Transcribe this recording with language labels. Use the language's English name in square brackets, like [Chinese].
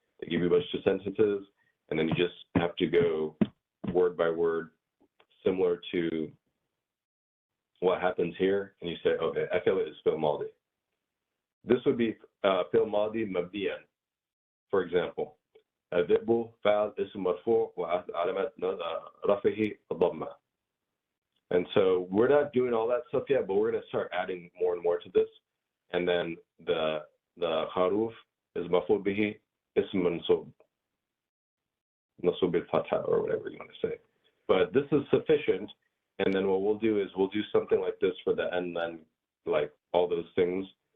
[English] They give you a bunch of sentences, and then you just have to go word by word, similar to what happens here, and you say, okay, akala is fi'l madi. This would be fi'l madi mabniyan, for example. [Arabic] الذئب فعل اسم مرفوع وعلامة رفعه الضمة. [English] And so we're not doing all that stuff yet, but we're going to start adding more and more to this. And then the kharuf is maf'ul bihi ism mansub, nasub al-fatha, or whatever you want to say. But this is sufficient. And then what we'll do is we'll do something like this for the and then, like all those things.